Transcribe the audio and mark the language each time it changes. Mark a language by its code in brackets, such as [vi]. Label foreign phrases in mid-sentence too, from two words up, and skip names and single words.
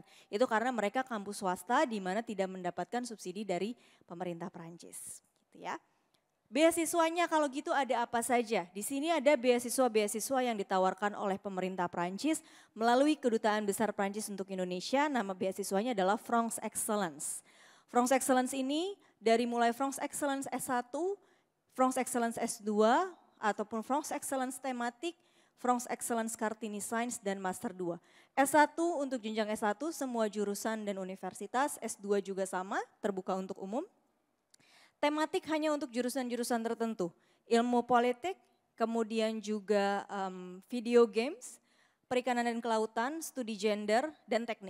[id] Itu karena mereka kampus swasta di mana tidak mendapatkan subsidi dari pemerintah Prancis. Gitu ya. Beasiswanya kalau gitu ada apa saja? Di sini ada beasiswa-beasiswa yang ditawarkan oleh pemerintah Prancis melalui Kedutaan Besar Prancis untuk Indonesia. Nama beasiswanya adalah France Excellence. France Excellence ini dari mulai France Excellence S1, France Excellence S2, ataupun France Excellence tematik, France Excellence Kartini Science dan Master 2. S1 untuk jenjang S1 semua jurusan dan universitas, S2 juga sama, terbuka untuk umum. Tematik hanya untuk jurusan-jurusan tertentu, ilmu politik, kemudian juga [en] video games, [id] perikanan dan kelautan, studi gender, dan teknik.